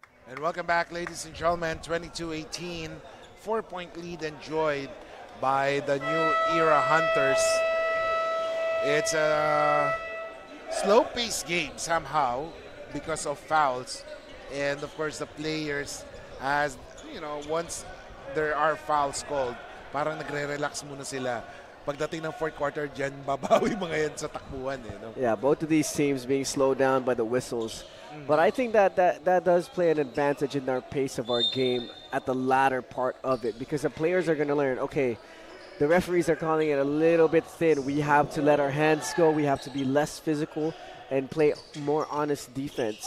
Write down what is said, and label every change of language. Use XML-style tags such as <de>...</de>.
<en>And welcome back, ladies and gentlemen. 22-18, 4-point lead enjoyed by the New Era Hunters. It's a slow-paced game somehow because of fouls. And of course, the players, as you know, once there are fouls called,</en> <tl>parang nagre-relax muna sila. Pagdating ng fourth quarter, dyan babawi mga yan sa takbuhan. No?</tl> <en>Yeah, both of these teams being slowed down by the whistles. But I think that does play an advantage in our pace of our game at the latter part of it because the players are going to learn, okay, the referees are calling it a little bit thin. We have to let our hands go. We have to be less physical and play more honest defense.</en>